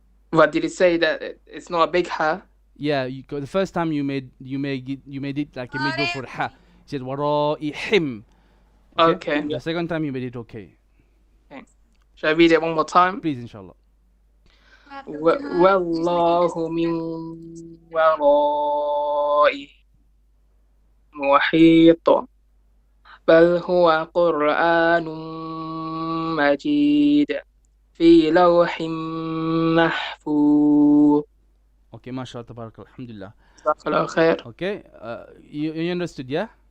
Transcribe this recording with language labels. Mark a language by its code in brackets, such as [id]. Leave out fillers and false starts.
[en] What did it say, that it's not a big ha? Yeah, the first time you made it like a middle for ha. You said waraihim. Okay. The second time you made it okay. Shall I read it one more time? Please, inshallah. [ar] والله من ورائه محيط بل هو قرآن مجيد في لوح محفوظ. [en] Okay, mashallah, tabarakallah, alhamdulillah. [ar] جزاك الله خير. [en] Okay, you understood, yeah?